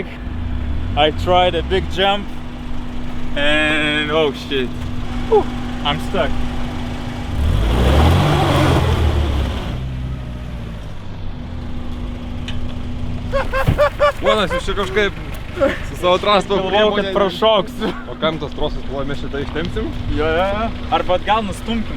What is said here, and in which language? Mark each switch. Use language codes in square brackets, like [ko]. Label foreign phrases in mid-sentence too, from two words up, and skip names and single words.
[en] I tried a big jump and oh shit, whew, I'm stuck. [lt] Ponas, jūs čia kažkaip su savo transporto Galvojau, kad prašoksiu. O kam tos trosas buvo, mes šitą ištempsim? Jo. Arba atgal nustumkim.